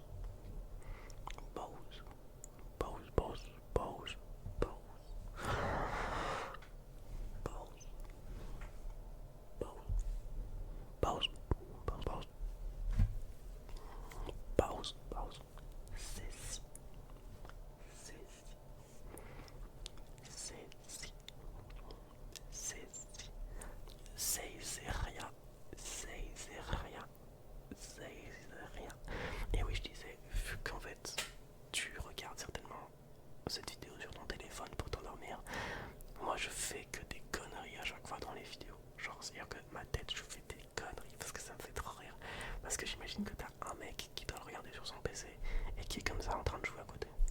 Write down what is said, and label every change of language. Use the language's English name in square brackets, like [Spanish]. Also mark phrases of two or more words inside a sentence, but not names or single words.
[French] Beauce. Beauce. Beauce. Beauce. Beauce. Beauce. Beauce. Beauce. Beauce. Cécy. Cécy. Cécy. Cécy. Césaria. Césaria. Césaria. Et oui, je disais, vu qu'en fait, tu regardes certainement cette vidéo sur ton téléphone pour t'endormir, moi je fais que des conneries à chaque fois dans les vidéos. Genre, c'est-à-dire que ma tête, je fais des conneries parce que ça me fait trop rire. Parce que j'imagine que t'as un mec qui doit le regarder sur son PC et qui est comme ça en train de jouer à côté.